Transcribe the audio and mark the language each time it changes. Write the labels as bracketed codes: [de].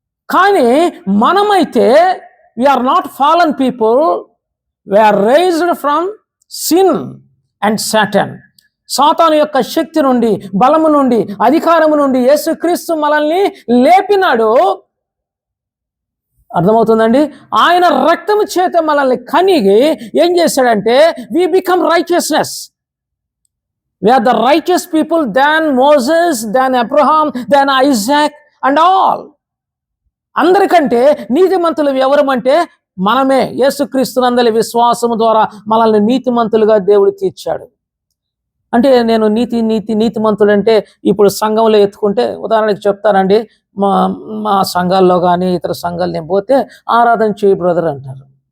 [te] కానీ మనమైతే [en] we are not fallen people, we are raised from sin and Satan. [te] సాతాను యొక్క శక్తి నుండి, బలము నుండి, అధికారము నుండి యేసుక్రీస్తు మనల్ని లేపినాడు. అర్థమవుతుందండి? ఆయన రక్తము చేత మనల్ని కనిగి ఏం చేశాడంటే, [en] we become righteousness. We are the righteous people than Moses, than Abraham, than Isaac and all. [te] అందరికంటే నీతిమంతులు ఎవరమంటే మనమే. యేసుక్రీస్తునందలి విశ్వాసము ద్వారా మనల్ని నీతిమంతులుగా దేవుడు తీర్చాడు. అంటే నేను నీతిమంతుడు అంటే ఇప్పుడు సంఘంలో ఎత్తుకుంటే, ఉదాహరణకి చెప్తానండి, మా సంఘాల్లో కానీ ఇతర సంఘాలు నేను పోతే ఆరాధన చేయి బ్రదర్ అంటారు.